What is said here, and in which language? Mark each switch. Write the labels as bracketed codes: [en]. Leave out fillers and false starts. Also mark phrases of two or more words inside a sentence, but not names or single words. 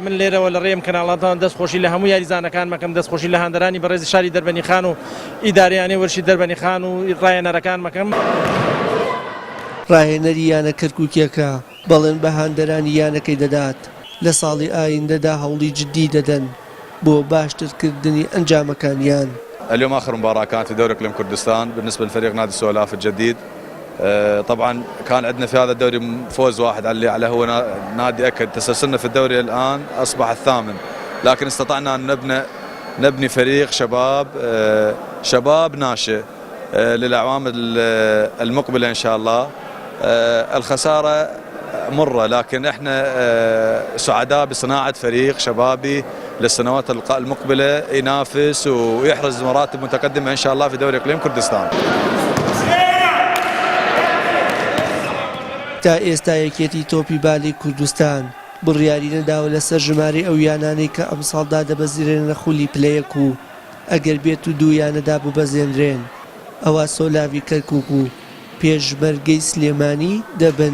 [ckb] من لێرەوە لە ڕێم کەناڵاتان دەستخۆشی لە هەموو یاریزانەکان مەکەم، دەستخۆشی لە هەندەرانی بەڕێزی شاری دەربەندیخان و ئیدارەیانی وەرشی دەربەندیخان و ڕایەنەرەکان مەکەم. ڕاهێنەری یانە کەرکووکیەکە بەڵێن بە هەندەرانی یانەکەی دەدات لە ساڵی ئایندەدا هەوڵی جدی دەدەن بۆ باشترکردنی ئەنجامەکانیان. [ar] اليوم آخر مباراة كانت في دوري إقليم كردستان بالنسبة لفريق نادي سولاف الجديد. طبعا كان عندنا في هذا الدوري فوز واحد على هو نادي أكد. تسلسلنا في الدوري الآن أصبح الثامن، لكن استطعنا أن نبني فريق شباب ناشئ للأعوام المقبلة إن شاء الله. الخسارة مرة، لكن احنا سعداء بصناعة فريق شبابي للسنوات المقبلة ينافس ويحرز مراتب متقدمة إن شاء الله في دوري إقليم كردستان. [ckb] تا ئێستا یەکێتی تۆپی بالی کوردستان بڕیاری نەداوە لەسەر ژمارەی ئەو یانانەی کە ئەم ساڵدا دەبەزیرێنە خولی پلەیەک و ئەگەر بێت و دوو یانەدا ببەزێنرێن ئەوە سۆلاوی کەرکووک و پێشمەرگەی سلێمانی دەبن.